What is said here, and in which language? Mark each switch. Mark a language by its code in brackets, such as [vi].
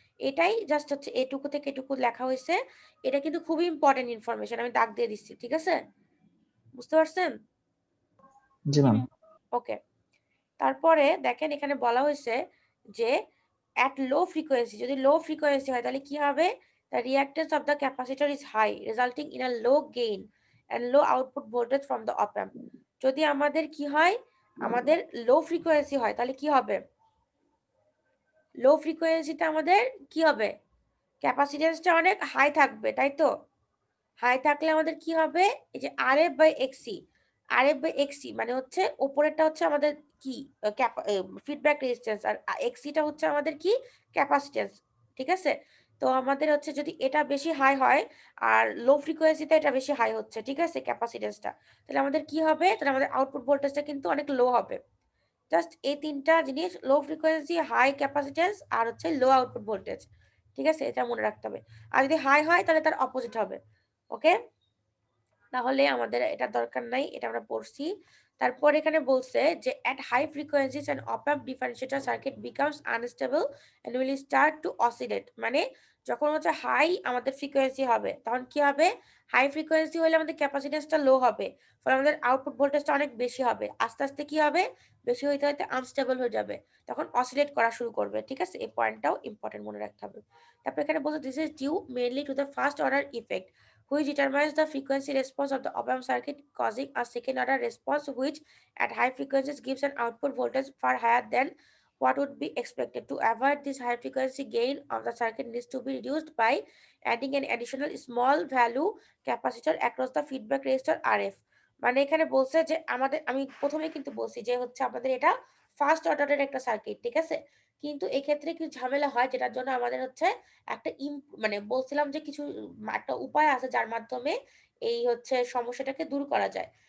[bn] এটাই জাস্ট হচ্ছে এটুকু থেকে এটুকু লেখা হয়েছে। এটা কিন্তু খুবই ইম্পর্টেন্ট ইনফরমেশন, আমি দাগ দিয়ে দিচ্ছি, ঠিক আছে? বুঝতে পারছেন? জি ম্যাম। ওকে, তারপরে দেখেন এখানে বলা হয়েছে যে [en] at low frequency, [bn] যদি লো ফ্রিকোয়েন্সি হয় তাহলে কি হবে? [en] The reactance of the capacitor is high resulting in a low gain and low output voltage from the op amp. [bn] যদি আমাদের কি হয়, আমাদের লো ফ্রিকোয়েন্সি হয় তাহলে কি হবে? লো ফ্রিকোয়েন্সিতে আমাদের কি হবে? ক্যাপাসিট্যান্সটা অনেক হাই থাকবে, তাই তো? হাই থাকলে আমাদের কি হবে? এই যে RF by XC, RF by এক্সি মানে হচ্ছে উপরেরটা হচ্ছে আমাদের কি ফিডব্যাক রেজিস্ট্যান্স, আর এক্সিটা হচ্ছে আমাদের কি ক্যাপাসিট্যান্স। ঠিক আছে, তো আমাদের হচ্ছে যদি এটা বেশি হাই হয় আর লো ফ্রিকোয়েন্সিতে এটা বেশি হাই হচ্ছে, ঠিক আছে ক্যাপাসিট্যান্সটা, তাহলে আমাদের কি হবে, তাহলে আমাদের আউটপুট ভোল্টেজটা কিন্তু অনেক লো হবে। জাস্ট এই তিনটা জিনিস, লো ফ্রিকোয়েন্সি, হাই ক্যাপাসিট্যান্স আর হচ্ছে লো আউটপুট ভোল্টেজ। ঠিক আছে, এটা মনে রাখতে হবে। আর যদি হাই হয় তাহলে তার অপোজিট হবে। ওকে, তাহলে আমাদের এটা দরকার নাই, এটা আমরা পড়ছি। তারপর এখানে বলছে যে [en] at high frequencies an op-amp differentiator circuit becomes unstable and will start to oscillate। [bn] মানে যখন হচ্ছে হাই আমাদের ফ্রিকোয়েন্সি হবে তখন কি হবে, হাই ফ্রিকোয়েন্সি হলে আমাদের ক্যাপাসিটেন্সটা লো হবে, ফলে আমাদের আউটপুট ভোল্টেজটা অনেক বেশি হবে, আস্তে আস্তে কি হবে, বেশি হইতে হইতে আনস্টেবল হয়ে যাবে, তখন অসিলেট করা শুরু করবে। ঠিক আছে, এই পয়েন্টটাও ইম্পর্টেন্ট মনে রাখতে হবে। তারপর এখানে বলছে [en] This is due mainly to the first order effect which determines the frequency response of the op-amp circuit, causing a second order response which at high frequencies gives an output voltage far higher than what would be expected. To avoid this high frequency gain of the circuit needs to be reduced by adding an additional small value capacitor across the feedback resistor RF। [bn] মানে এখানে বলছে যে আমাদের, আমি প্রথমে কিন্তু বলছি যে হচ্ছে আমাদের এটা ফার্স্ট অর্ডারের একটা সার্কিট, ঠিক আছে, কিন্তু এক্ষেত্রে কিছু ঝামেলা হয় যেটার জন্য আমাদের হচ্ছে একটা মানে বলছিলাম যে কিছু একটা উপায় আছে যার মাধ্যমে এই হচ্ছে সমস্যাটাকে দূর করা যায়।